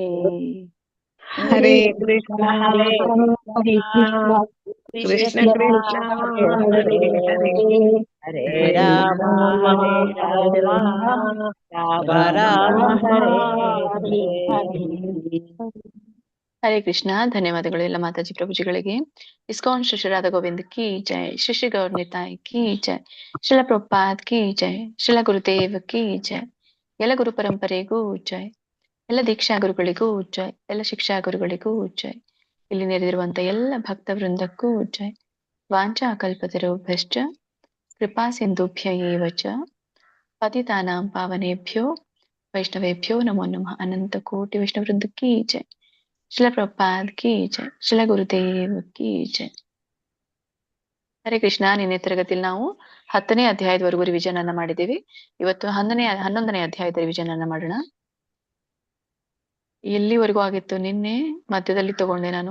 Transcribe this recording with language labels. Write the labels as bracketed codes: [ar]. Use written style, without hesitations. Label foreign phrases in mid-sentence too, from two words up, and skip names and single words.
[sa] ಹರೇ ಕೃಷ್ಣ ಕೃಷ್ಣ ಕೃಷ್ಣ ಹರೇ ಹರೇ, ಹರೇ ಹರೇ ರಾಮ ರಾಮ ರಾಮ ರಾಮ ಹರೇ ಹರೇ ಹರೇ. ಹರೇ ಕೃಷ್ಣ. [kn] ಧನ್ಯವಾದಗಳು ಎಲ್ಲ ಮಾತಾಜಿ ಪ್ರಭುಜಿಗಳಿಗೆ. ಇಸ್ಕಾನ್ ಶ್ರೀ ಶ್ರೀ [hi] राधा गोविंद की जय, [kn] ಶ್ರೀ ಶ್ರೀ [hi] गौर निताय की जय, श्रील प्रभुपाद की जय, श्रील गुरुदेव की जय, [kn] ಎಲ್ಲ ಗುರು ಪರಂಪರೆಗೂ ಜೈ, ಎಲ್ಲ ದೀಕ್ಷಾ ಗುರುಗಳಿಗೂ ಜೈ, ಎಲ್ಲ ಶಿಕ್ಷಾ ಗುರುಗಳಿಗೂ ಜೈ, ಇಲ್ಲಿ ನೆರೆದಿರುವಂತ ಎಲ್ಲ ಭಕ್ತ ವೃಂದಕ್ಕೂ ಜೈ. [sa] ವಾಂಚಾ ಕಲ್ಪತರುಭ್ಯಶ್ಚ ಕೃಪಾ ಸಿಂಧುಭ್ಯ ಏವ ಚ ಪತಿತಾನಾಂ ಪಾವನೇಭ್ಯೋ ವೈಷ್ಣವೇಭ್ಯೋ ನಮೋ ನಮಃ. [hi] अनंत कोटि विष्णु वृंद की जय, श्रील प्रभुपाद की जय, श्रील गुरुदेव की जय. [kn] ಹರೇ ಕೃಷ್ಣ. ನಿನ್ನೆ ತರಗತಿಯಲ್ಲಿ ನಾವು 10ನೇ ಅಧ್ಯಾಯದವರೆಗೂ ರಿವಿಷನ್ ಅನ್ನ ಮಾಡಿದ್ದೀವಿ. ಇವತ್ತು 11ನೇ ಅಧ್ಯಾಯದ ರಿವಿಷನ್ ಅನ್ನ ಮಾಡೋಣ. ಎಲ್ಲಿವರೆಗೂ ಆಗಿತ್ತು ನಿನ್ನೆ? ಮಧ್ಯದಲ್ಲಿ ತಗೊಂಡೆ ನಾನು.